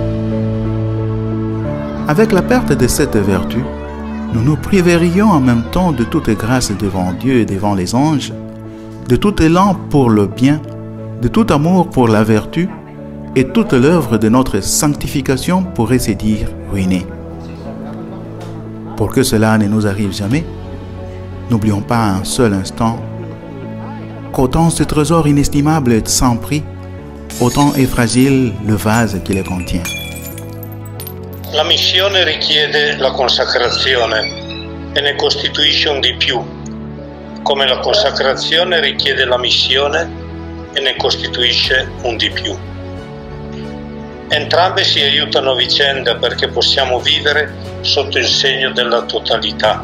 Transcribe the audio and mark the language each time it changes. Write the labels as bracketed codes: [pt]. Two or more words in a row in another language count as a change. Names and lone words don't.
[fr] Avec la perte de cette vertu, nous nous priverions en même temps de toute grâce devant Dieu et devant les anges, de tout élan pour le bien, de tout amour pour la vertu, et toute l'œuvre de notre sanctification pourrait se dire ruinée. Pour que cela ne nous arrive jamais, n'oublions pas un seul instant qu'autant ce trésor inestimable est sans prix, autant est fragile le vase qui le contient. [it] La missione richiede la consacrazione e ne costituisce un di più, come la consacrazione richiede la missione e ne costituisce un di più. Entrambe si aiutano a vicenda perché possiamo vivere sotto il segno della totalità.